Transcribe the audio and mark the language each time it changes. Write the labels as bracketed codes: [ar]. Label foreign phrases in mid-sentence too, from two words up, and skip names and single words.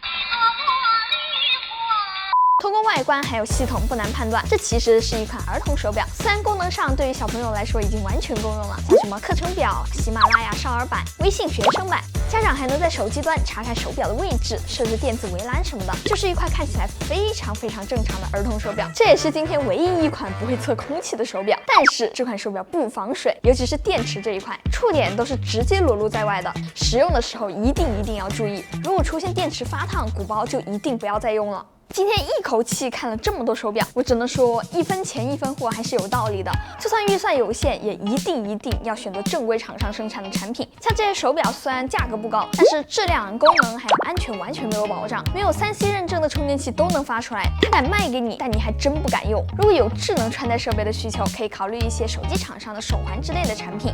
[zh] 通過外觀還有系統不難判斷，這其實是一款兒童手表。雖然功能上對於小朋友來說已經完全夠用了，像什麼課程表、喜馬拉雅少兒版、微信學生版，家長還能在手機端查看手表的位置、設置電子圍欄什麼的，就是一塊看起來非常非常正常的兒童手表。這也是今天唯一一款不會測空氣的手表。但是這款手表不防水，尤其是電池這一塊，觸點都是直接裸露在外的，使用的時候一定要注意，如果出現電池發燙、鼓包，就一定不要再用了。今天一口氣看了这麼多手表，我只能說1分錢1分貨還是有道理的。就算預算有限，也一定要選擇正規廠商生產的產品。像這些手表雖然價格不高，但是質量、功能還有安全完全沒有保障。沒有3C 認證的充電器都能發出來，他敢賣給你，但你還真不敢用。如果有智能穿戴設備的需求，可以考慮一些手機廠商的手環之類的產品。